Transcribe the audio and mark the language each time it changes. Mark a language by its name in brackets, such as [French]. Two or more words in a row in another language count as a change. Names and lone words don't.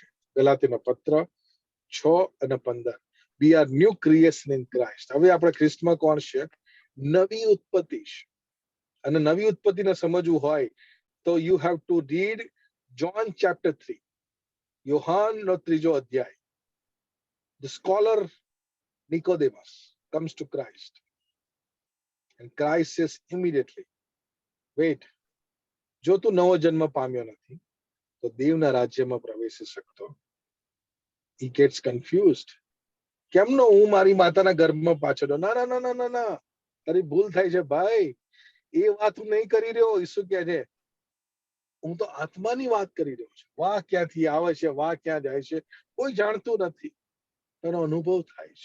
[Gujarati] ગલાતીનો પત્ર [English] 6:15. We are new creation in Christ. [Gujarati] હવે આપણે ખ્રિસ્તમાં કોણ છે? નવી ઉત્પત્તિ છે. અને નવી ઉત્પત્તિને સમજવું હોય તો [English] you have to read John chapter 3. [Gujarati] યોહાનનો 3 અધ્યાય. [English] The scholar Nicodemus comes to Christ, and Christ says immediately, wait, [Gujarati] જો તું નવો જન્મ પામ્યો નથી તો દેવના રાજ્યમાં પ્રવેશી શકતો. [English] He gets confused. [Gujarati] કેમનો હું મારી માતાના ગર્ભમાં પાછો? ના ના ના ના ના ના, તારી ભૂલ થાય છે ભાઈ. એ વાત હું નહીં કરી રહ્યો. ઈસુ કહે છે હું તો આત્માની વાત કરી રહ્યો છું. વાહ ક્યાંથી આવે છે, વાહ ક્યાં જાય છે, કોઈ જાણતું નથી. એનો અનુભવ થાય છે.